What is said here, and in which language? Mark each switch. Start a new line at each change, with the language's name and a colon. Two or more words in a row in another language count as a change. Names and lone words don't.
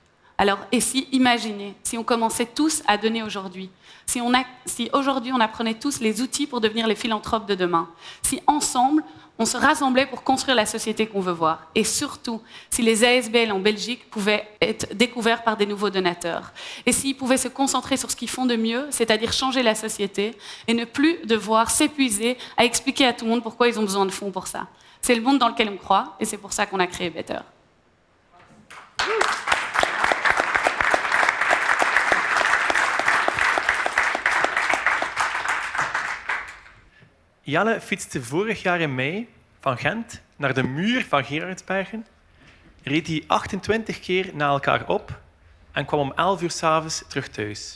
French: Alors, et si, imaginez, si on commençait tous à donner aujourd'hui, si aujourd'hui on apprenait tous les outils pour devenir les philanthropes de demain, si ensemble on se rassemblait pour construire la société qu'on veut voir, et surtout si les ASBL en Belgique pouvaient être découverts par des nouveaux donateurs, et s'ils pouvaient se concentrer sur ce qu'ils font de mieux, c'est-à-dire changer la société, et ne plus devoir s'épuiser à expliquer à tout le monde pourquoi ils ont besoin de fonds pour ça. C'est le monde dans lequel on croit, et c'est pour ça qu'on a créé Better.
Dutch: Jelle fietste vorig jaar in mei van Gent naar de muur van Gerardsbergen, reed die 28 keer na elkaar op en kwam om 11 uur 's avonds terug thuis.